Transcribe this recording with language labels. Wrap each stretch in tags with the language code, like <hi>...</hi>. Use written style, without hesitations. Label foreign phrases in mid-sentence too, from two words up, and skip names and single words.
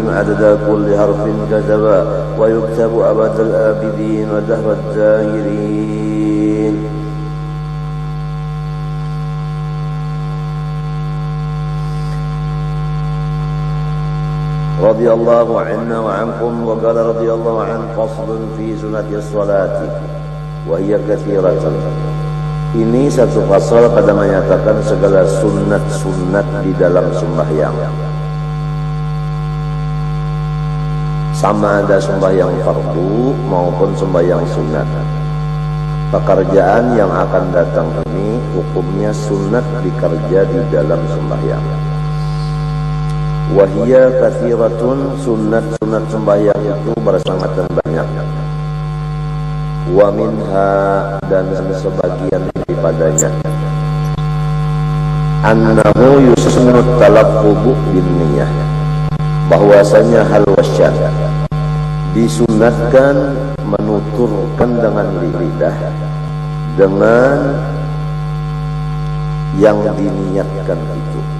<ar>عدد كل حرف كتبا ويكتب أبد الآبدين ودهر الداهرين. رضي الله عنا وعنكم. وقال رضي الله عنه: فصل في سنة الصلاة وهي كثيرة.</ar> <ms>Ini satu pasal pada menyatakan segala sunat-sunat di dalam sembahyang, sama ada sembahyang fardu maupun sembahyang sunat. Pekerjaan yang akan datang ini hukumnya sunat dikerja di dalam sembahyang.</ms> <ar>وهي كثيرة,</ar> <ms>sunat-sunat sembahyang itu bersangatan banyak.</ms> <ar>ومنها,</ar> <ms>dan sebagian daripadanya,</ms> <ar>أنه يسن التلفظ بالنية,</ar> <ms>bahwasanya hal wasyan disunatkan menuturkan dengan lidah dengan yang diniatkan itu.</ms>